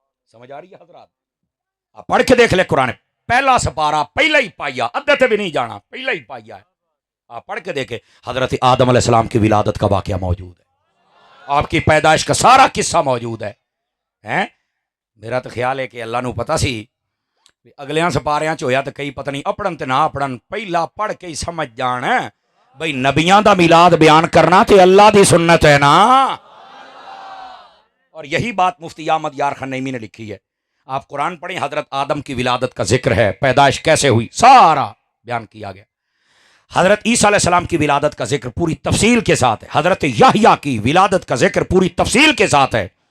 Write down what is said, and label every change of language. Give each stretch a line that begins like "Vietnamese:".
Urdu: سمجھ آ رہی ہے حضرات؟ آپ پڑھ کے دیکھ لے قرآن، پہلا سپارہ پہلا ہی پایا، ادھر بھی نہیں جانا، پہلا ہی پایا ہے. آپ پڑھ کے دیکھیں حضرت آدم علیہ السلام کی ولادت کا واقعہ موجود ہے، آپ کی پیدائش کا سارا قصہ موجود ہے.
Punjabi: میرا تو خیال ہے کہ اللہ نو پتا سی اگلیاں سپاریاں چ ہویا تو کئی پتہ نہیں اپڑن تے نہ اپڑن، پہلا پڑھ کے ہی سمجھ جان بھئی نبیاں دا میلاد بیان کرنا تے اللہ دی سنت ہے نا.
Urdu: اور یہی بات مفتی احمد یار خان نعیمی نے لکھی ہے. آپ قرآن پڑھیں، حضرت آدم کی ولادت کا ذکر ہے، پیدائش کیسے ہوئی سارا بیان کیا گیا. حضرت عیسیٰ علیہ السلام کی ولادت کا ذکر پوری تفصیل کے ساتھ ہے. حضرت یحییٰ کی ولادت کا ذکر پوری تفصیل کے ساتھ ہے.